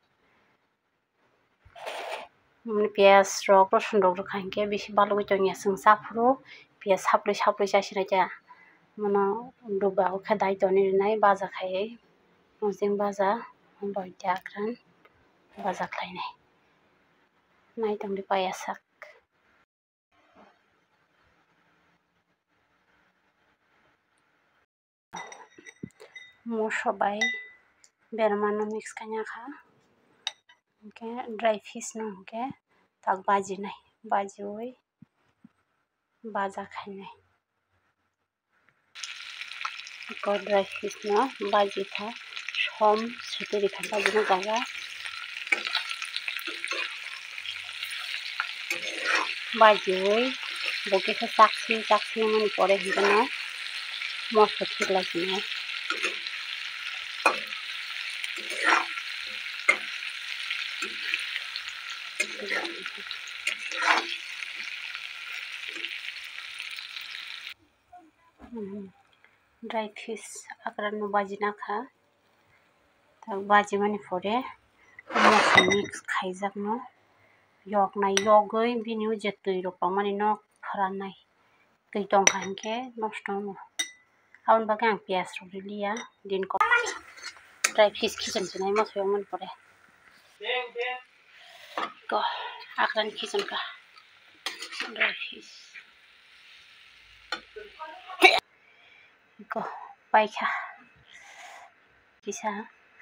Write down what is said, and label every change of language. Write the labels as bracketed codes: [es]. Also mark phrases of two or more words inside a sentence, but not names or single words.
[trp] piyaj rok rosun rok wngkha hingke bisi balugoi tongya chwng chafuru piyaj saplui chasinai ta mono duba o khe dai tonwi rwnai baja khaiui mosing baja loitya akran baja khlainai naitongni paiyasak moso bai berma no mix khainha kha hingke [en] dry fish [trp] no hingke tak bajinai bajiui baja khainai iko [en] dry fish [trp] no bajikha som swtui rwkha bajina jaga bajiui bo kisa chaksimani pore hingke no moso thiklaisinai [en] dry fish [trp] akran no bajina kha tak bajimani pore moso mix khaijak no yoknai yogui bini o je tui rok tongmani no phranai tui tongkha hingke nosto ongmo aboni bagui ang piyaj rok riliya din [en] dry fish [trp] khicham sinai moso yongmani pore iko akran khicham kha [en] dry fish [trp] iko paikha kisa.